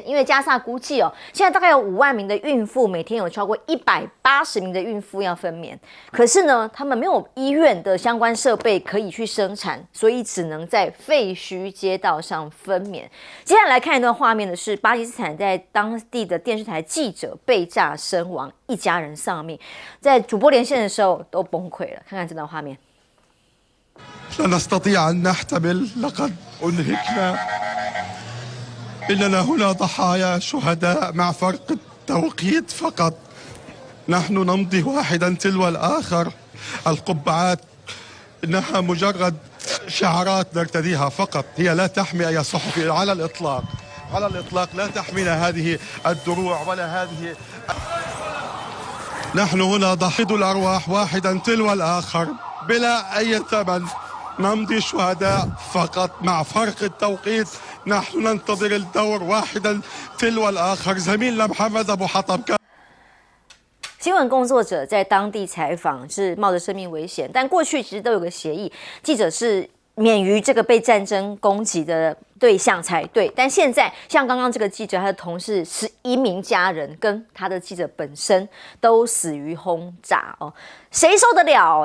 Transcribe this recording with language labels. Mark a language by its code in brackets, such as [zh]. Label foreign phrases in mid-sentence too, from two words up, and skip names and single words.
[zh] 因为加萨估计现在大概有5万名的孕妇，每天有超过180名的孕妇要分娩，可是呢，他们没有医院的相关设备可以去生产，所以只能在废墟街道上分娩。接下来来看一段画面的是巴基斯坦在当地的电视台记者被炸身亡，一家人丧命。在主播连线的时候都崩溃了，看看这段画面。 [ar] لا نستطيع أن نحتمل لقد أنهكنا إننا هنا ضحايا شهداء مع فرق التوقيت فقط نحن نمضي واحدا تلو الآخر القبعات إنها مجرد شعارات نرتديها فقط هي لا تحمي أي صحفي على الإطلاق لا تحمينا هذه الدروع ولا هذه نحن هنا ضحية الأرواح واحدا تلو الآخر بلا أي ثمن نمضي شهداء فقط مع فرق التوقيت نحن ننتظر الدور واحدا تلو الآخر زميلنا محمد أبو حطب كان [zh] 新闻工作者在当地采访是冒着生命危险，但过去其实都有个协议，记者是免于这个被战争攻击的对象才对。但现在像刚刚这个记者，他的同事11名家人跟他的记者本身都死于轰炸谁受得了？